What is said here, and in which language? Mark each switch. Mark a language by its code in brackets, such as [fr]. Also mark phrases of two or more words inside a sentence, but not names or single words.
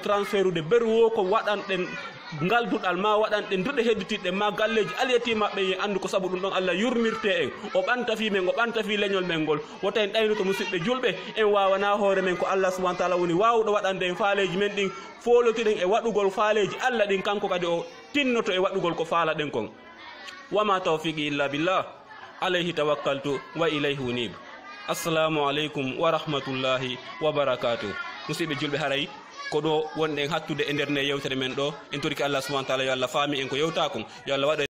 [ff] transfert ude beruwo ko waɗanɗen ngal duɗal ma waɗanɗen duɗe hedditiɗɗen ma galleji aliyetimaɓe ye andu ko saabu ɗum ɗon Allah yurmirte en o ɓantafi men o ɓantafi leñol men ngol wota en ɗaynuto musidɓe julɓe en wawana hoore men ko [ar] الله سبحانه وتعالى [ff] woni wawɗo waɗande en faaleji men ɗin folotiɗen e waɗugol faaleji Allah ɗin kanko kadi o tinnoto e waɗugol ko faala ɗen kon [ar] وما توفيقي إلا بالله عليه توكلت وإليه أنيب السلام عليكم ورحمة الله وبركاته [ff] musidɓe julɓe haray ko ɗo wonɗen hattude e nder nde yewtere men ɗo en toriki [ar] الله سبحانه وتعالى [ff] yo Allah faami en ko yewta kon yo Allah waɗa